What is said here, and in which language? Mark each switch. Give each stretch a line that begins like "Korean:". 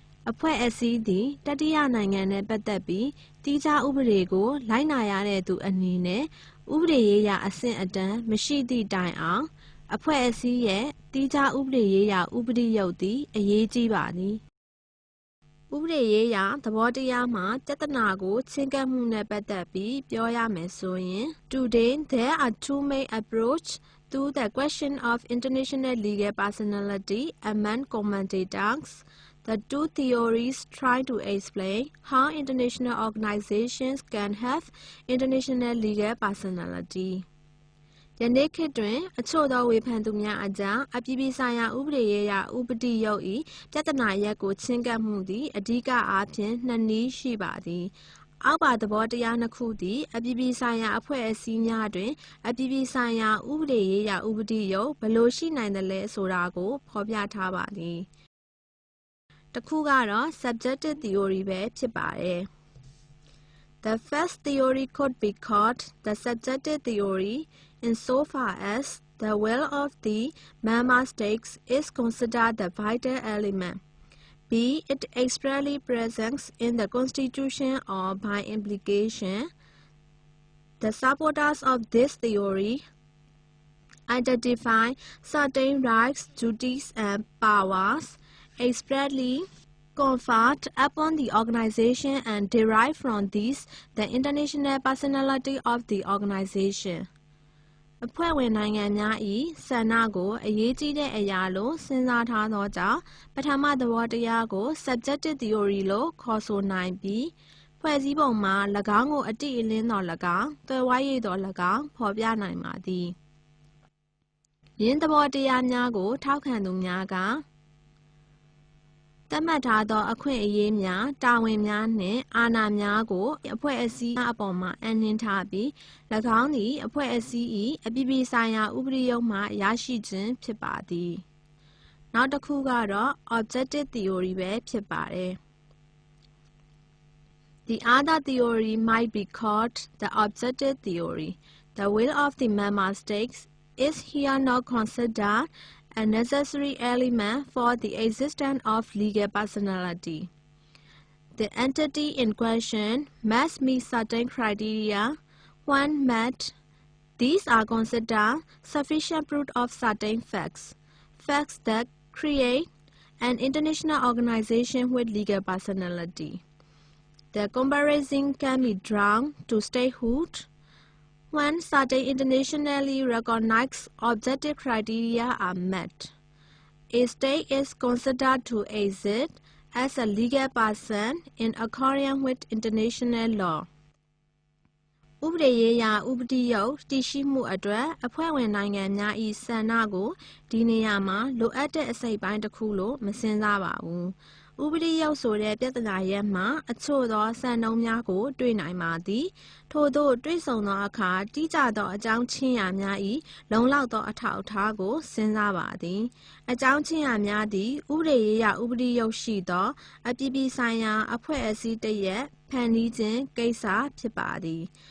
Burmese: အဖွဲ့အစည်းသည်တတိယနိုင်ငံနှင့်ပတ်သက်ပြီးတိကျဥပဒေကိုလိုက်နာရတဲ့သူအနေနဲ့ဥပဒေရေးရာအဆင့်အတန်းမရှိသည့်တိုင်အောင်အဖွဲ့အစည်းရဲ့တိကျဥပဒေရေးရာဥပဒေရုပ်သည်အရေးကြီးပါသည်ဥပဒေရေးရာသဘောတရားမှာပြဿနာကိုချဉ်းကပ်မှုနဲ့ပတ်သက်ပြီးပြောရမယ်ဆိုရင်
English: Today there are two main approaches to the question of international legal personality among commentators. The two theories try to explain how international organizations can have international legal personality.
Burmese: ယနေ့ခေတ်တွင်အချို့သောဝေဖန်သူများအကြားအပြည်ပြည်ဆိုင်ရာဥပဒေရေးရာဥပဒေရုပ်၏ပြဿနာရပ်ကိုချဉ်းကပ်မှုသည်အဓိကအားဖြင့်နှစ်နည်းရှိပါသည် အောက်ပါသဘောတရားနှစ်ခုသည်အပြည်ပြည်ဆိုင်ရာအဖွဲ့အစည်းများတွင်အပြည်ပြည်ဆိုင်ရာဥပဒေရေးရာဥပဒေရုပ်ဘယ်လိုရှိနိုင်သလဲဆိုတာကိုဖော်ပြထားပါသည် တစ်ခုကတော့ subjective theory ပဲဖြစ်ပါတယ်
English: The first theory could be called the subjective theory insofar as the will of the member states is considered the vital element, be it expressly present in the Constitution or by implication. The supporters of this theory identify certain rights, duties, and powers expressly conferred upon the organization and derive from these the international personality of the organization.
Burmese: အဖွဲ့ဝင်နိုင်ငံများ၏ဆန္ဒကိုအရေးကြီးတဲ့အရာလို့စဉ်းစားထားသောကြောင့်ပထမသဘောတရားကို subjective theory လို့ခေါ်ဆိုနိုင်ပြီးဖွဲ့စည်းပုံမှာ၎င်းကိုအတိအလင်းသော၎င်းသွယ်ဝိုက်၍သော၎င်းဖော်ပြနိုင်ပါသည်ယင်းသဘောတရားများကိုထောက်ခံသူများက သတ်မှတ်ထားသောအခွင့်အရေးများတာဝန်များနှင့်အာဏာများကိုအဖွဲ့အစည်းအပေါ်မှအပ်နှင်းထားပြီး၎င်းသည်အဖွဲ့အစည်း၏အပြည်ပြည်ဆိုင်ရာဥပဒေရုံးမှရရှိခြင်းဖြစ်ပါသည်နောက်တစ်ခုကတော့ objective theory ပဲဖြစ်ပါတယ်
English: The other theory might be called the objective theory. The will of the member states is here not considered a necessary element for the existence of legal personality. The entity in question must meet certain criteria. When met, these are considered sufficient proof of certain facts that create an international organization with legal personality. The comparison can be drawn to statehood. When certain internationally recognized objective criteria are met, a state is considered to exist as a legal person in accordance with international law.
Burmese: ဥပဒေရေးရာဥပဒေရုပ်တည်ရှိမှုအတွက်အဖွဲ့ဝင်နိုင်ငံများ၏ဆန္ဒကိုဒီနေရာမှာလိုအပ်တဲ့အစိတ်ပိုင်းတစ်ခုလို့မစဉ်းစားပါဘူးဥပဒေရုပ်ဆိုတဲ့ပြဿနာရပ်မှာအချို့သောစံနှုန်းများကိုတွေ့နိုင်ပါသည်ထို့သောတွေ့ဆုံသောအခါတိကျသောအကြောင်းချင်းရာများ၏လုံလောက်သောအထောက်အထားကိုစဉ်းစားပါသည်အကြောင်းချင်းရာများသည်ဥပဒေရေးရာဥပဒေရုပ်ရှိသောအပြည်ပြည်ဆိုင်ရာအဖွဲ့အစည်းတစ်ရပ်ဖန်တီးခြင်းကိစ္စဖြစ်ပါသည်